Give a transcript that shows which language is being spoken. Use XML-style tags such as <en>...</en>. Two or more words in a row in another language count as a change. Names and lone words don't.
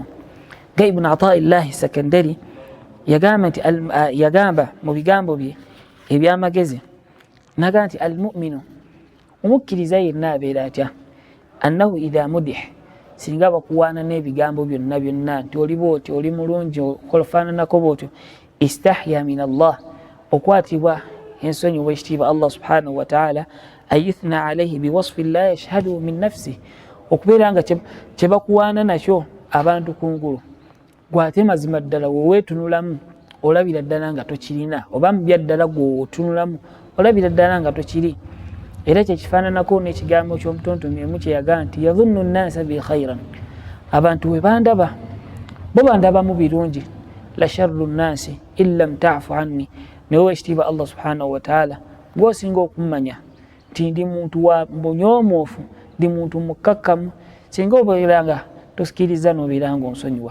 <lg>Nga Ibn Ataa'illahi Sakandari yagamba mu bigambo bye eby'amagezi, naga nti almu'minu, omukkiriza yenna abeera atya, annahu</lg> <ar>إذا مدح,</ar> <lg>singa bakuwaana n'ebigambo byonna byonna nti oli bwoti, oli mulungi, okolafaananako bwotyo,</lg> <ar>استحيا من الله,</ar> <lg>okwatibwa ensonyi obwekitiibwa</lg> <ar>الله سبحانه وتعالى أن يثنى عليه بوصف لا يشهد من نفسه,</ar> <lg>okubeera nga kyebakuwaana nakyo abantu kungulu gwate mazima ddala weweetunulamu olabira ddala nga tokirina, oba mubya ddala gweotunulamu olabira ddala nga tokiri. Era kyekifaananako n'ekigambo ky'omutontomi emu kye yagaa nti</lg> <ar>يظن الناس بي خيرا,</ar> <lg>abantu we bandaba bo bandabamu birungi,</lg> <ar>لأنا شر الناس إن لم تعف عني,</ar> <lg>naye owekitiibwa</lg> <ar>الله سبحانه وتعالى</ar> <lg>gw'osinga okummanya nti ndi muntu wa bunyoomoofu, ndi muntu mukkakkamu, singa obeera nga tosikiriza n'obeera nga onsonyiwa.</lg>